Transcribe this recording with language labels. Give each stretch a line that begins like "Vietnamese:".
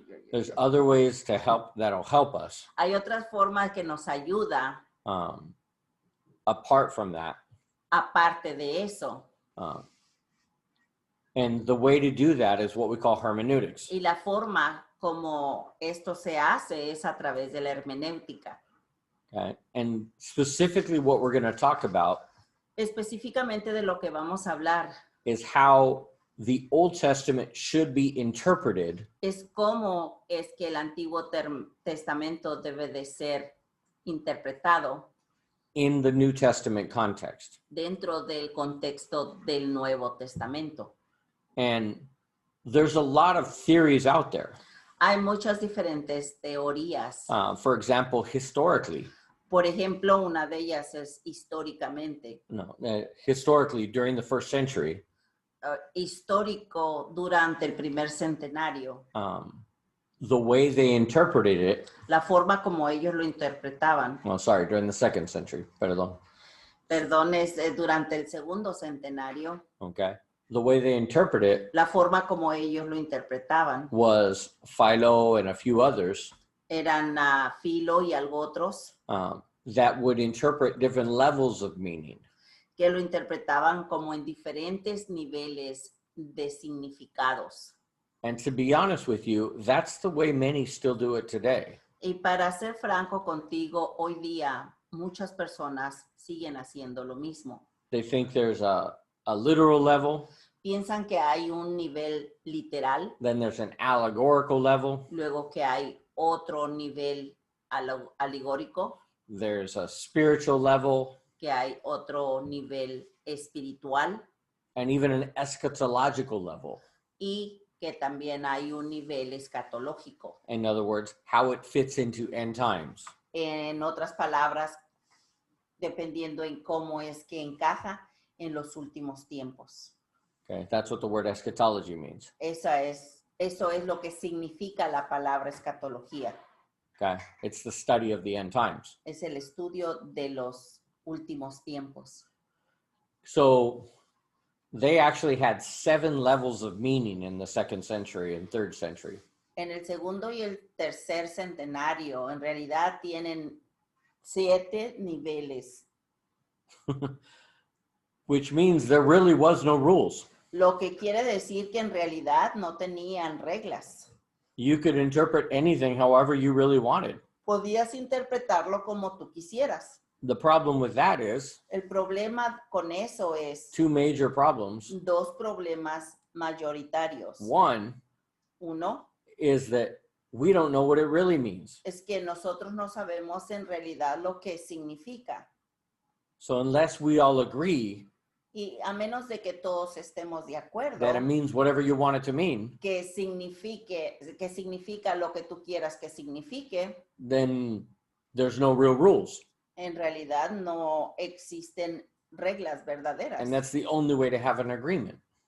English: There's other ways to help that'll help us.
Spanish: hay otras formas que nos ayuda
English: Apart from that.
Spanish: aparte de eso.
English: And the way to do that is what we call hermeneutics.
Spanish: Y la forma como esto se hace es a través de la hermenéutica.
English: Okay. And specifically what we're going to talk about
Spanish: Específicamente de lo que vamos a hablar
English: is how the Old Testament should be interpreted
Spanish: es cómo es que el Antiguo Testamento debe de ser interpretado
English: in the New Testament context.
Spanish: dentro del contexto del Nuevo Testamento.
English: And there's a lot of theories out there.
Spanish: Hay muchas diferentes teorías.
English: For example, historically.
Spanish: Por ejemplo, una de ellas es históricamente.
English: Historically, during the first century.
Spanish: Histórico durante el primer centenario.
English: the way they interpreted it,
Spanish: la forma como ellos lo interpretaban.
English: well, sorry, during the 2nd century,
Spanish: perdón, Perdón, es durante el segundo centenario,
English: okay? The way they interpret it
Spanish: la forma como ellos lo interpretaban
English: was Philo and a few others
Spanish: eran Filo y algo otros
English: that would interpret different levels of meaning.
Spanish: que lo interpretaban como en diferentes niveles de significados.
English: And to be honest with you, that's the way many still do it today.
Spanish: Y para ser franco contigo, hoy día muchas personas siguen haciendo lo mismo.
English: They think there's a literal level,
Spanish: Piensan que hay un nivel literal,
English: then there's an allegorical level,
Spanish: luego que hay otro nivel alegórico,
English: there's a spiritual level,
Spanish: que hay otro nivel espiritual
English: and even an eschatological level.
Spanish: y que también hay un nivel escatológico.
English: In other words, how it fits into end times.
Spanish: En otras palabras, dependiendo en cómo es que encaja en los últimos tiempos.
English: Okay, that's what the word eschatology means.
Spanish: Eso es lo que significa la palabra escatología.
English: Okay, it's the study of the end times.
Spanish: Es el estudio de los últimos tiempos.
English: So they actually had 7 levels of meaning in the 2nd century and 3rd century.
Spanish: En el segundo y el tercer centenario, en realidad tienen 7 niveles,
English: Which means there really was no rules.
Spanish: lo que quiere decir que en realidad no tenían reglas.
English: You could interpret anything however you really wanted.
Spanish: Podías interpretarlo como tú quisieras.
English: The problem with that is
Spanish: El problema con eso es
English: 2 major problems.
Spanish: 2 problemas mayoritarios.
English: One
Spanish: Uno
English: is that we don't know what it really means.
Spanish: es que nosotros no sabemos en realidad lo que significa.
English: So unless we all agree
Spanish: Y a menos de que todos estemos de acuerdo
English: that it means whatever you want it to mean,
Spanish: que significa lo que tú quieras que signifique,
English: then there's no real rules.
Spanish: en realidad no existen reglas verdaderas.
English: And that's the only way to have an agreement.